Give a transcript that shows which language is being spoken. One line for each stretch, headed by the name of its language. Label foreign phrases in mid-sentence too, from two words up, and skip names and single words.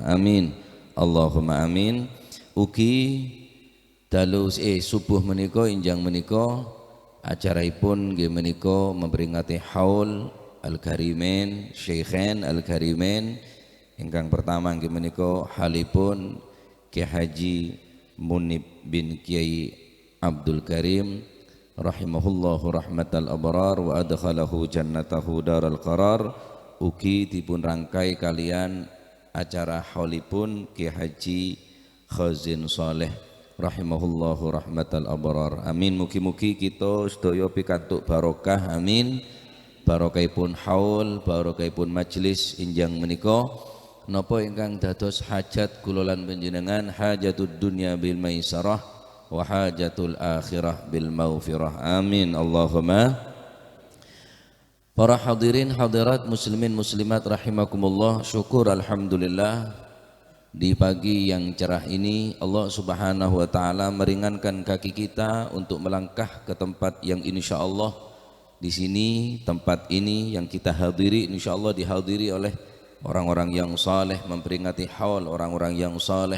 Javanese: Amin.
Arabic: اللهم آمين.
Javanese: Ugi dalu subuh menika injang menika acaraipun nggih menika memperingati haul
Arabic: الكريمين شيخين الكريمين
Javanese: ingkang pertama nggih menika halipun Ki Haji Munib bin Kiai Abdul Karim
Arabic: رحمه الله رحمة الأبرار وأدخله جنته دار القرار.
Javanese: Ugi dipun rangkai kalian acara haulipun Ki Haji Khazin Saleh
Arabic: رحمه الله رحمة الأبرار.
Javanese: Amin. Mugi-mugi kita sedaya pikantuk barokah. Amin. Barokahipun haul, barokahipun majelis injang menika napa ingkang dados hajat kula lan panjenengan,
Arabic: حاجة الدنيا بالميسرة وحاجة الآخرة بالمغفرة. آمين اللهم.
Indonesian: Para
Arabic: حاضرين حاضرات مسلمين مسلمات رحمكم الله,
Indonesian: syukur alhamdulillah di pagi yang cerah ini Allah
Arabic: سبحانه وتعالى
Indonesian: meringankan kaki kita untuk melangkah ke tempat yang insyaallah di sini, tempat ini yang kita hadiri insyaallah dihadiri oleh orang-orang yang saleh, memperingati haul orang-orang yang saleh.